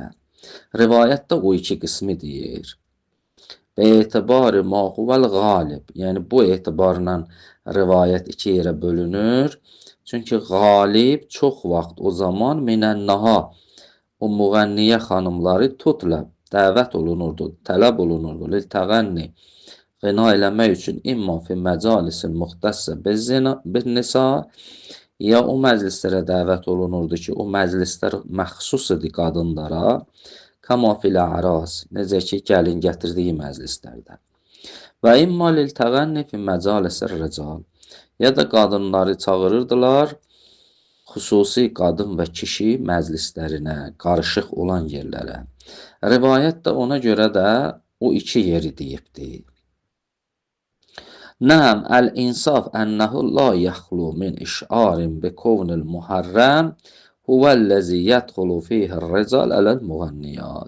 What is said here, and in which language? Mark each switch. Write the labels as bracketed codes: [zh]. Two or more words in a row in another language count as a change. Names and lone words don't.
[az] Rivayətdə o iki qismi deyir. [ar] واعتبار ما هو الغالب, [az] yəni bu etibarla rivayət iki yerə bölünür. Çünki qalib çox vaxt o zaman minənnaha, o müğənniyə xanımları tutləb, dəvət olunurdu, tələb olunurdu, [ar] للتغني, [az] ғina eləmək üçün [ar] إما في المجالس المختصة بالنساء, [az] ya o məclislərə dəvət olunurdu ki, o məclislər məxsus idi qadınlara, [ar] كما في الأعراس, [az] necə ki, gəlin gətirdiyi məclislərdə. [ar] وإما للتغني في مجالس الرجال, [az] ya da qadınları çağırırdılar xüsusi qadın və kişi məclislərinə, qarışıq olan yerlərə. Rivayət də ona görə də o iki yeri deyibdir. [ar] نعم الإنصاف أنه لا يخلو من إشعار بكون المحرم هو الذي يدخل فيه الرجال على المغنيات.